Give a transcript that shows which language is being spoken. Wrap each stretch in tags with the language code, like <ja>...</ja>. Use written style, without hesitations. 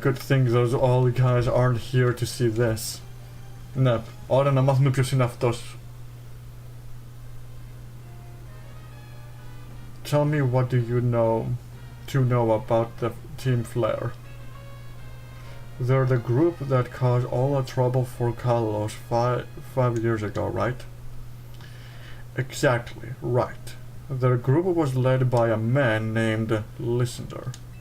<en>Good thing those all guys aren't here to see this.</en> <el>Ναι, ώρα να μάθουμε ποιος είναι αυτός.</el> <en>Tell me, what do you know about the Team Flare? They're the group that caused all the trouble for Kalos five years ago, right? Exactly, right. Their group was led by a man named Lysander.</en>